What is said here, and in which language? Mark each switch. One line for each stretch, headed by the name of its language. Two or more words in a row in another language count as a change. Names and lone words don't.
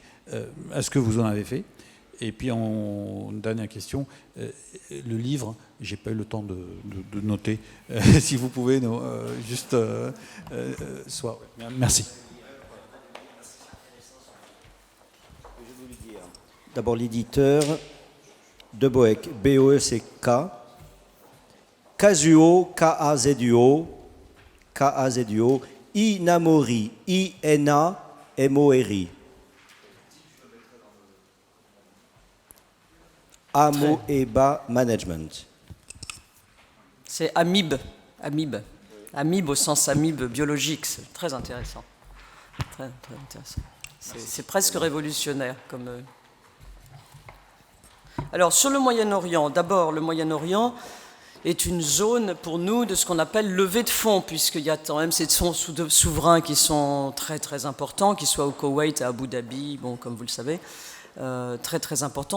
French: Est-ce que vous en avez fait? Et puis, dernière question, le livre, j'ai pas eu le temps de noter. Si vous pouvez, juste... Merci. D'abord, l'éditeur de Boeck, B-O-E-C-K, Kazuo, K-A-Z-U-O, K-A-Z-U-O, Inamori, I-N-A-M-O-R-I. Amoeba Management. C'est Amib au sens amibe biologique, c'est très intéressant. Très, très intéressant. C'est presque révolutionnaire comme... Alors, sur le Moyen-Orient, d'abord, le Moyen-Orient est une zone pour nous de ce qu'on appelle levée de fonds, puisqu'il y a quand même ces fonds souverains qui sont très très importants, qu'ils soient au Koweït, à Abu Dhabi, bon, comme vous le savez, très très importants.